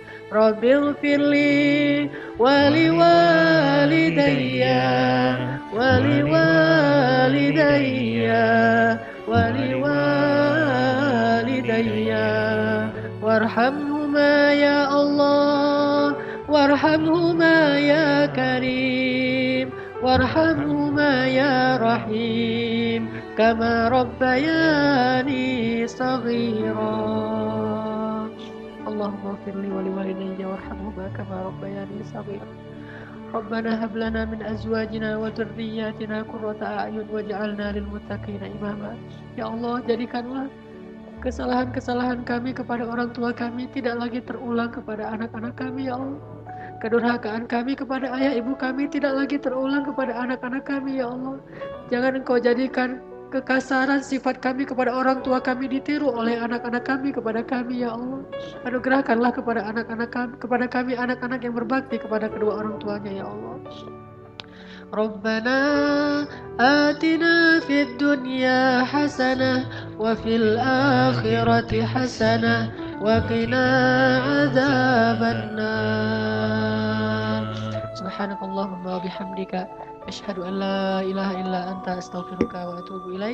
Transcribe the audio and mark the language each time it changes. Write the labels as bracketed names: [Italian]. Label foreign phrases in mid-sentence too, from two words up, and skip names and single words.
[Arabic] ربِّ اغفر لي ولوالديَّ ولوالديَّ ولوالديَّ وارحمهما يا الله وارحمهما يا كريم وارحمهما يا رحيم كما ربياني صغيرا. اللهم اغفر لي ولوالديَّ وارحمهما كما ربياني صغيرا. ربنا هب لنا من أزواجنا وذرياتنا قرة أعين واجعلنا للمتقين إماما. يا الله, [Indonesian] jadikanlah kesalahan-kesalahan kami kepada orang tua kami tidak lagi terulang kepada anak-anak kami, [Arabic] يا الله. [Indonesian] Kedurhakaan kami kepada ayah ibu kami tidak lagi terulang kepada anak-anak kami, [Arabic] يا الله. [Indonesian] Jangan Engkau jadikan kekasaran sifat kami kepada orang tua kami ditiru oleh anak-anak kami kepada kami, [Arabic] يا الله. [Indonesian] Anugerahkanlah kepada kami anak-anak yang berbakti kepada kedua orang tuanya, [Arabic] يا الله. ربنا آتنا في الدنيا حسنة وفي الآخرة حسنة وقنا عذاب النار. سبحانك اللهم وبحمدك أشهد أن لا إله إلا أنت أستغفرك وأتوب إليك.